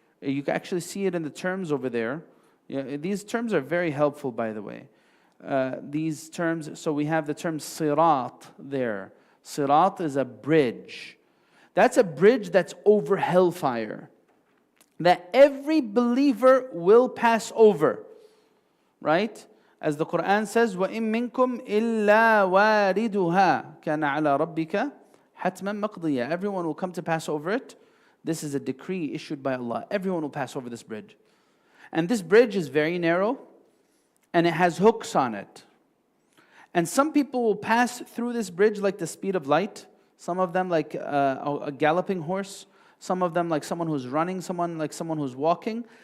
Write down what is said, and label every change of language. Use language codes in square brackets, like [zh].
[en] You can actually see it in the terms over there. Yeah, these terms are very helpful, by the way. These terms, so we have the term sirat there. Sirat is a bridge. That's a bridge that's over hellfire, that every believer will pass over, right? As the Quran says, [ar] وَإِن مِّنكُمْ إِلَّا وَارِدُهَا كَانَ عَلَى رَبِّكَ حَتْمًا مَقْضِيًّا. [en] Everyone will come to pass over it. This is a decree issued by Allah. Everyone will pass over this bridge. And this bridge is very narrow, and it has hooks on it. And some people will pass through this bridge like the speed of light. Some of them like a galloping horse. Some of them like someone who's running, someone like someone who's walking.